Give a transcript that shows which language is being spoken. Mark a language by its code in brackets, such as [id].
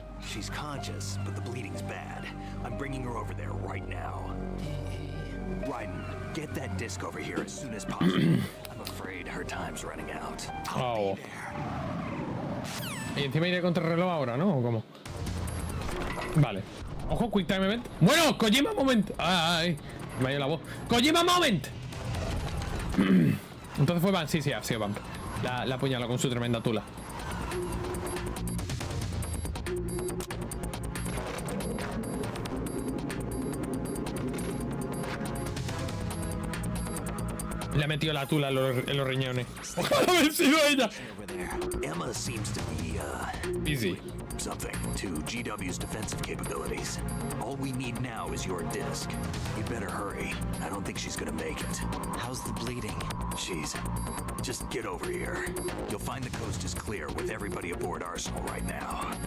[en] She's conscious, but the bleeding's bad. I'm bringing her over there right now. Raiden, get that disc over here as soon as possible. I'm afraid her time's running out. I'll be there. [es] Y encima iré contra el reloj ahora, ¿no? ¿O cómo? Vale. Ojo, quick time event. Bueno, Kojima moment. Ay, me ha ido la voz. Kojima moment. Entonces fue Bump. Sí, ha sido Bump. La apuñala con su tremenda tula. Le ha metido la tula en los riñones. Ojalá haber sido ella. [en] Emma seems to be Easy. something to GW's defensive capabilities. All we need now is your disc. You better hurry. I don't think she's gonna make it. How's the bleeding? Just get over here. You'll find the coast is clear with everybody aboard Arsenal right now.